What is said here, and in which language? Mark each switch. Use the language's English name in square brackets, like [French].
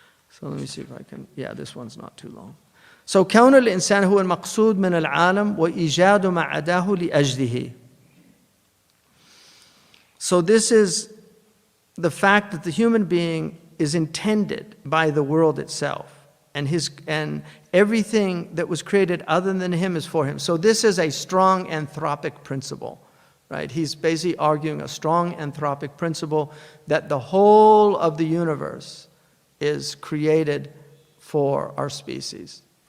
[English] So let me see if I can, this one's not too long. [Arabic] So كون الإنسان هو المقصود من العالم وإيجاد ما عداه لأجله. [English] So this is the fact that the human being is intended by the world itself, and everything that was created other than him is for him. So this is a strong anthropic principle, right? He's basically arguing a strong anthropic principle that the whole of the universe is created for our species.